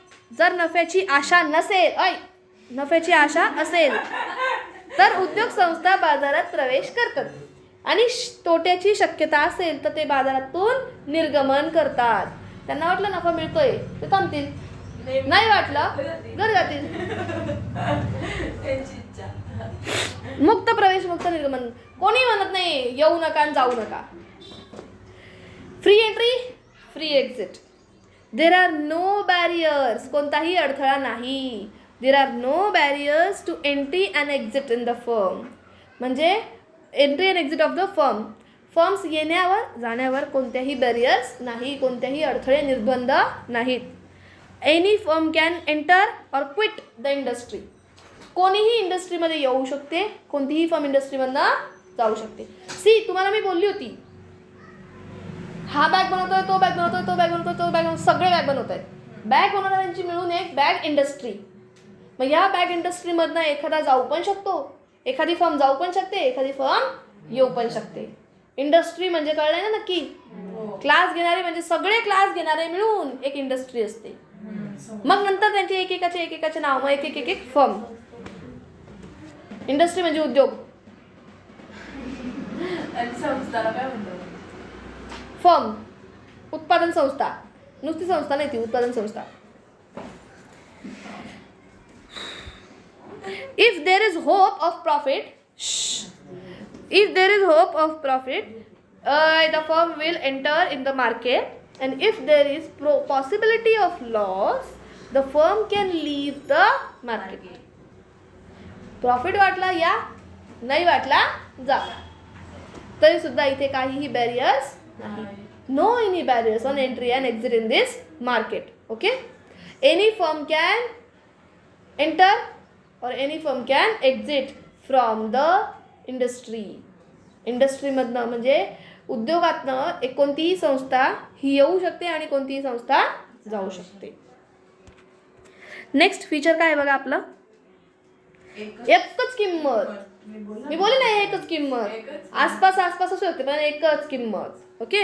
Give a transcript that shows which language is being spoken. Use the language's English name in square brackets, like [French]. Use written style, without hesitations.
[Marathi] जर नफ्याची आशा नसेल, नफ्याची आशा असेल तर उद्योग संस्था बाजारात प्रवेश करतात, आणि तोट्याची शक्यता असेल तर ते बाजारातून निर्गमन करतात. त्यांना वाटलं नफा मिळतोय ते थांबतील, नाही वाटलं घरी जातील. मुक्त प्रवेश मुक्त निर्गमन, कोणी म्हणत नाही येऊ नका आणि जाऊ नका. [English] Free entry free exit. There are no barriers, [Marathi] कोणताही अडथळा नाही. [English] There are no barriers to entry and exit in the firm. [Marathi] म्हणजे [English] Entry and exit of the firm. [Marathi] Firms येण्यावर जाण्यावर कोणत्याही बॅरियर्स नाही, कोणत्याही अडथळे निर्बंध नाहीत. [English] Any firm can enter or quit the industry. [Marathi] कोणीही इंडस्ट्रीमध्ये येऊ शकते, कोणतीही फर्म इंडस्ट्रीमधनं जाऊ शकते. सी, तुम्हाला मी बोलली होती हा बॅग बनवतोय, तो बॅग बनवतोय, तो बॅग बनवतोय, तो बॅग बनवतोय, सगळे बॅग बनवत आहेत. बॅग बनवणाऱ्यांची मिळून एक बॅग इंडस्ट्री. मग या बॅग इंडस्ट्रीमधनं एखादा जाऊ पण शकतो, एखादी फर्म जाऊ पण शकते, एखादी फर्म येऊ पण शकते. इंडस्ट्री म्हणजे कळलंय ना नक्की. क्लास घेणारे म्हणजे सगळे क्लास घेणारे मिळून एक इंडस्ट्री असते. मग नंतर त्यांचे एकेकाचे नाव, मग एक फर्म. इंडस्ट्री म्हणजे उद्योग. संस्थाला काय म्हणतात? फर्म, उत्पादन संस्था. नुसती संस्था नाही ती, उत्पादन संस्था. [English] If there is hope of profit, if there is hope of profit, the firm will enter in the market, and if there is possibility of loss, the firm can leave the market. [Marathi] Profit वाटला या, नाही वाटला जा. तरी सुद्धा इथे काहीही barriers नाही. [English] No any barriers on entry and exit in this market. Okay. Any firm can enter or any firm can exit from the industry. [Marathi] इंडस्ट्रीमधनं म्हणजे उद्योगातनं एक कोणतीही संस्था ही येऊ शकते आणि कोणतीही संस्था जाऊ शकते. नेक्स्ट फीचर काय आहे बघा आपलं, एकच किंमत. मी बोलले नाही एकच किंमत, आसपास असू शकते पण एकच किंमत. ओके.